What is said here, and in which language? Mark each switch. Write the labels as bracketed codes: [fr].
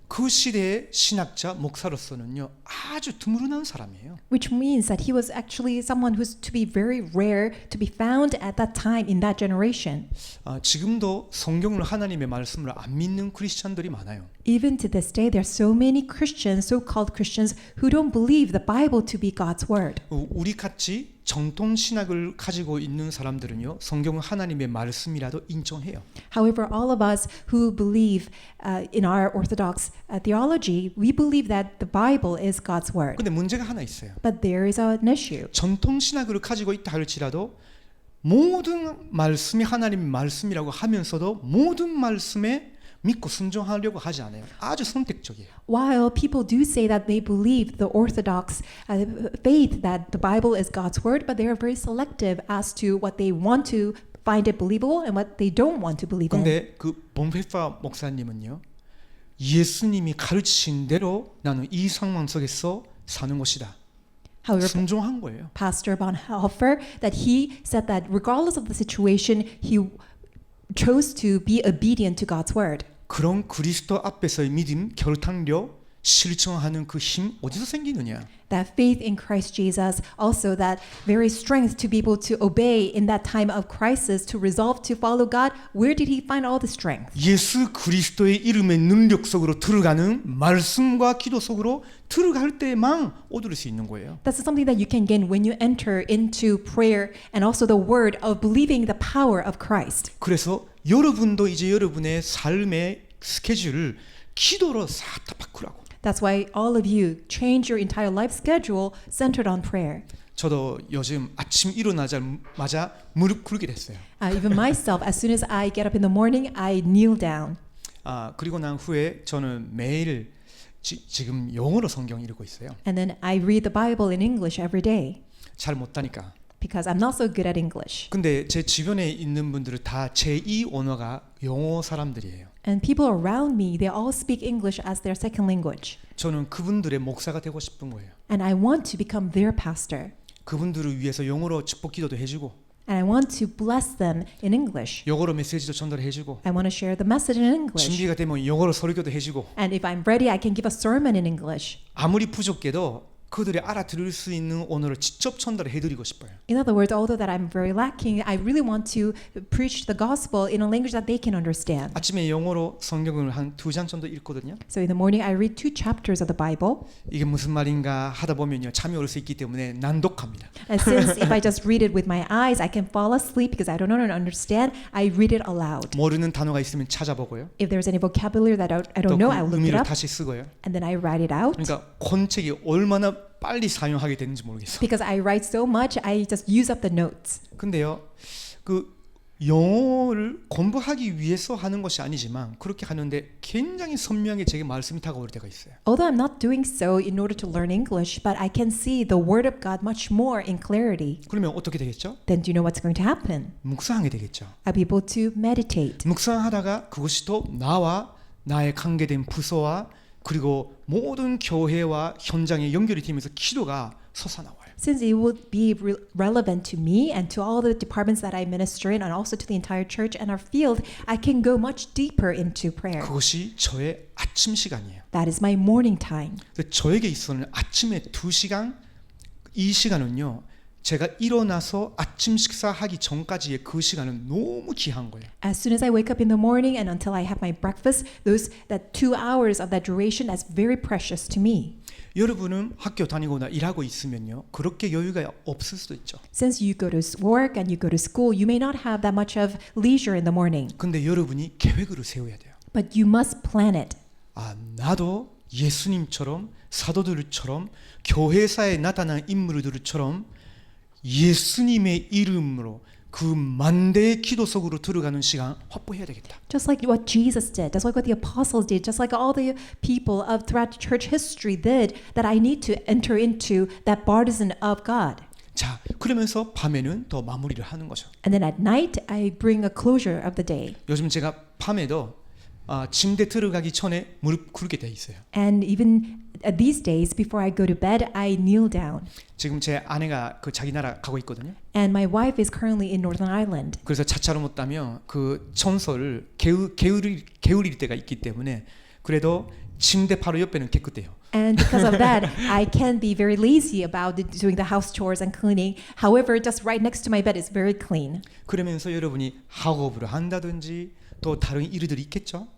[ko] 그 시대의 신학자 목사로서는요 아주 드물은 사람이에요. [en] Which means that he was actually someone who's to be very rare to be found at that time in that generation. [ko] 지금도 성경을 하나님의 말씀을 안 믿는 크리스천들이 많아요. [en] Even to this day, there are so many Christians, so-called Christians, who don't believe the Bible to be God's word. [ko] 우리 같이 정통 신학을 가지고 있는 사람들은요 성경은 하나님의 말씀이라도 인정해요. [en] However, all of us who believe in our Orthodox theology, we believe that the Bible is God's word. [ko] 근데 문제가 하나 있어요. [en] But there is an issue. [ko] 전통 신학을 가지고 있다 할지라도 모든 말씀이 하나님의 말씀이라고 하면서도 모든 말씀에 믿고 순종하려고 하지 않아요. 아주 선택적이에요. [en] While people do say that they believe the Orthodox faith that the Bible is God's word, but they are very selective as to what they want to find it believable and what they don't want to believe in. [ko] 근데 그 본페파 목사님은요. 예수님이 가르치신 대로 나는 이 상황 속에서 사는 것이다. [en] However, [ko] 순종한 거예요. [en] Pastor Bonhoeffer, that he said that regardless of the situation, he chose to be obedient to God's word. [ko] 그런 그리스도 앞에서의 믿음, 결단력, 실천하는 그 힘 어디서 생기느냐? [en] That faith in Christ Jesus, also that very strength to be able to obey in that time of crisis, to resolve to follow God, where did he find all the strength? [ko] 예수 그리스도의 이름의 능력 속으로 들어가는 말씀과 기도 속으로 들어갈 때만 얻을 수 있는 거예요. [en] That's something that you can gain when you enter into prayer and also the word of believing the power of Christ. [ko] 그래서 여러분도 이제 여러분의 삶의 스케줄을 기도로 싹 다 바꾸라고. [en] That's why all of you change your entire life schedule centered on prayer. [ko] 저도 요즘 아침 일어나자마자 무릎 꿇게 됐어요. [en] Even myself, as soon as I get up in the morning, I kneel down. [ko] 그리고 난 후에 저는 매일 지금 영어로 성경 읽고 있어요. [en] And then I read the Bible in English every day [ko] 잘 못하니까. [en] because I'm not so good at English. [ko] 근데 제 주변에 있는 분들은 다 제2 언어가 영어 사람들이에요. [en] And people around me, they all speak English as their second language. [ko] 저는 그분들의 목사가 되고 싶은 거예요. [en] And I want to become their pastor. [ko] 그분들을 위해서 영어로 축복 기도도 해주고 [en] And I want to bless them in English. [ko] 영어로 메시지도 전달해주고 [en] I want to share the message in English. [ko] 준비가 되면 영어로 설교도 해주고 [en] And if I'm ready, I can give a sermon in English. [ko] 아무리 부족해도 그들이 알아들을 수 있는 언어를 직접 전달해드리고 싶어요. [en] In other words, although that I'm very lacking, I really want to preach the gospel in a language that they can understand. [ko] 아침에 영어로 성경을 한 2장 정도 읽거든요. [en] So in the morning, I read 2 chapters of the Bible. [ko] 이게 무슨 말인가 하다 보면요 잠이 올 수 있기 때문에 난독합니다. [en] And since if I just read it with my eyes, I can fall asleep because I don't know and understand. I read it aloud. [ko] 모르는 단어가 있으면 찾아보고요. [en] If there's any vocabulary that I [ko] 또 [en] don't know, 그 I look it [ko] 의미를 [en] up [ko] 다시 쓰고요. [en] and then I write it out. [ko] 그러니까 권책이 얼마나 빨리 사용하게 되는지 모르겠어. [en] Because I write so much, I just use up the notes. [ko] 근데요, 그 영어를 공부하기 위해서 하는 것이 아니지만 그렇게 하는데 굉장히 선명하게 제게 말씀이 다가올 때가 있어요. [en] Although I'm not doing so in order to learn English, but I can see the Word of God much more in clarity. [ko] 그러면 어떻게 되겠죠? [en] Then do you know what's going to happen? [ko] 묵상하게 되겠죠. [en] I'll be able to meditate. [ko] 묵상하다가 그것이 또 나와 나의 관계된 부서와 그리고 모든 교회와 현장에 연결이 되면서 기도가 솟아나와요. [en] Since it would be relevant to me and to all the departments that I minister in and also to the entire church and our field, I can go much deeper into prayer. [ko] 그것이 저의 아침 시간이에요. [en] That is my morning time. [ko] 저에게 있어서는 아침에 2시간, 이 시간은요. 제가 일어나서 아침 식사하기 전까지의 그 시간은 너무 귀한 거예요. [en] As soon as I wake up in the morning and until I have my breakfast, that 2 hours of that duration is very precious to me. [ko] 여러분은 학교 다니거나 일하고 있으면요. 그렇게 여유가 없을 수도 있죠. [en] Since you go to work and you go to school, you may not have that much of leisure in the morning. [ko] 근데 여러분이 계획을 세워야 돼요. [en] But you must plan it. [ko] 아, 나도 예수님처럼 사도들처럼 교회사에 나타난 인물들처럼 예수님의 이름으로 그 만대의 기도 속으로 들어가는 시간 확보해야 되겠다. [en] Just like what Jesus did, just like what the apostles did, just like all the people of throughout church history did, that I need to enter into that partisan of God. [ko] 자, 그러면서 밤에는 더 마무리를 하는 거죠. [en] And then at night, I bring a closure of the day. [ko] 요즘 제가 밤에도 침대 들어가기 전에 무릎 꿇게 돼 있어요. [en] And even these days, before I go to bed, I kneel down. [ko] 지금 제 아내가 그 자기 나라 가고 있거든요. [en] And my wife is currently in Northern Ireland. [ko] 그래서 차차로 못 따면 그 청소를 게으릴 때가 있기 때문에 그래도 침대 바로 옆에는 깨끗해요. [en] And because of that, I can be very lazy about doing the house chores and cleaning. However, just right next to my bed is very clean. [ko] 그러면서 여러분이 학업을 한다든지 또 다른 일들이 있겠죠.